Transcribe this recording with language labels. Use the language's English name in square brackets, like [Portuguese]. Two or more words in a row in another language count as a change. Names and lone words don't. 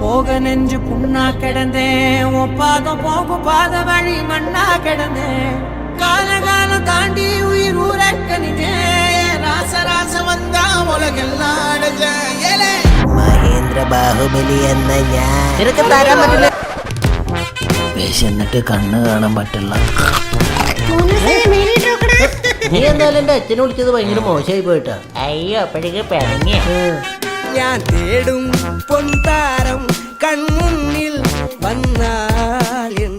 [Tamil] நெஞ்சு புண்ணா கிடந்தேன் ஒப்பாதம் போகும் பாத வழி மண்ணா கிடந்தேன் காலகாலம் தாண்டி உயிர் ஊரக்கணிதேன் ராச வந்தா உலகெல்லாம் [Malayalam] മഹേന്ദ്ര ബാഹുബലി എന്ന ഞാൻ നിനക്ക് തരാൻ പറ്റില്ല. വിശന്നിട്ട് കണ്ണ് കാണാൻ പറ്റില്ല. നീ എന്തായാലും എന്റെ അച്ഛനെ വിളിച്ചത് ഭയങ്കര മോശമായി പോയിട്ടാ. അയ്യോ അപ്പോഴേക്ക് പിണങ്ങിയ ഞാൻ തേടും പൊൻതാരം കൺമുന്നിൽ വന്നാൽ